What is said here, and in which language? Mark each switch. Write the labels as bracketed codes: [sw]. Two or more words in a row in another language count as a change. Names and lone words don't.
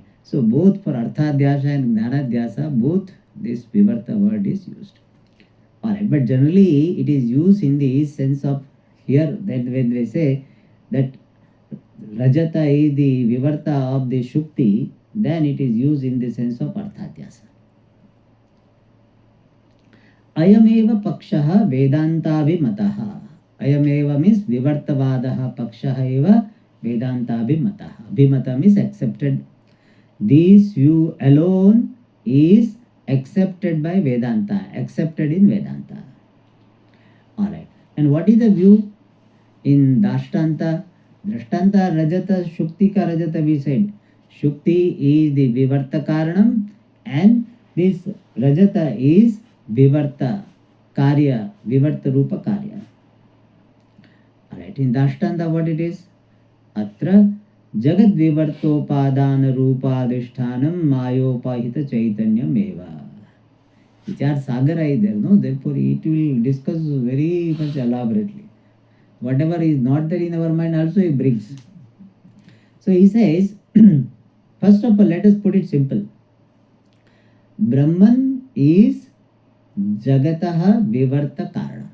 [en] So both for Arthadhyasa and Dhanadhyasa, both this Vivarta word is used. Alright, but generally it is used in the sense of here that when they say that Rajata is the Vivarta of the Shukti, then it is used in the sense of Arthadhyasa. [sa] अयमेव पक्षः वेदान्ताभिमतः. Ayameva means विवर्तवादः पक्षः एव वेदान्ताभिमतः. [en] Abhimata means accepted. This view alone is accepted by Vedanta, accepted in Vedanta. Alright. And what is the view in Dashtanta? Dashtanta Rajata Shukti ka Rajata we said. Shukti is the [sa] विवर्त कारणम्, [en] and this Rajata is [sa] विवर्त कार्य, विवर्त रूप कार्य. [en] Alright, in Dashtanta what it is? [sa] अत्र जगत् विवर्तोपादान रूपाधिष्ठानम् मायोपहित चैतन्यम् एव. [en] Vichara Sagara is there, no? Therefore it will discuss very much elaborately. Whatever is not there in our mind also he brings. So he says, first of all, let us put it simple. Brahman is [sa] जगतः विवर्त कारणम्.